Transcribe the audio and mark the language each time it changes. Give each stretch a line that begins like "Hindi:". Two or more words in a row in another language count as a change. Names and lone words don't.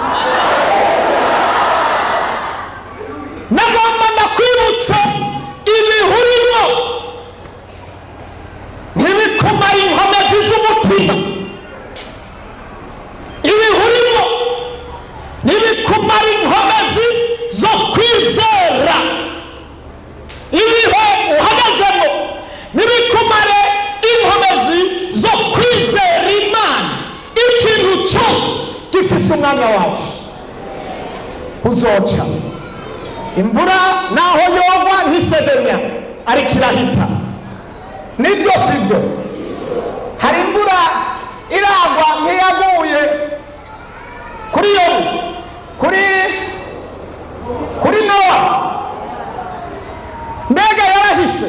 Rundi: Nagomba ndakwibutsa ibihurimo ntibikumara inkomezi z'umutima, ibihurimo ntibikumara inkomezi zo kwizera, ibihe uhagazemo ntibikumare inkomezi zo kwizera Imana. Ikintu cyose gifise umwanya wacu. Uzoca. Imvura naho yogwa ntisedenya ariko irahita. Nibyo sivyo? Hari imvura iragwa ntiyaguye kuri Yobu, kuri Nowa. Mbega yarahise?